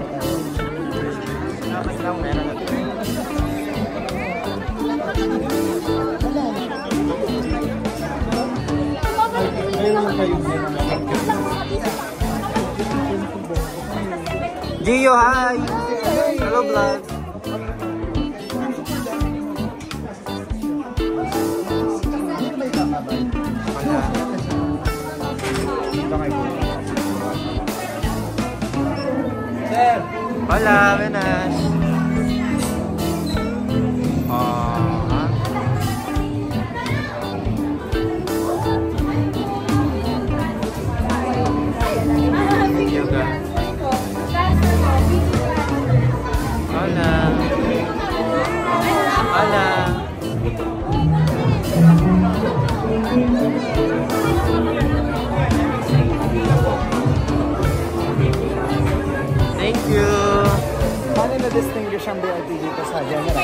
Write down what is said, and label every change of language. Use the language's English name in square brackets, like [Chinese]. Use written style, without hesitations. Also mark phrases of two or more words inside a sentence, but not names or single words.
[Filipino] Dapat lang meron na ito. Gio, hi! [English] Hello, vlog! [Spanish] Hola, buenas. Yoga. Hola. Hola. [English] Thank you. [Filipino] Paano na-distinguish ang VIP dito sa general?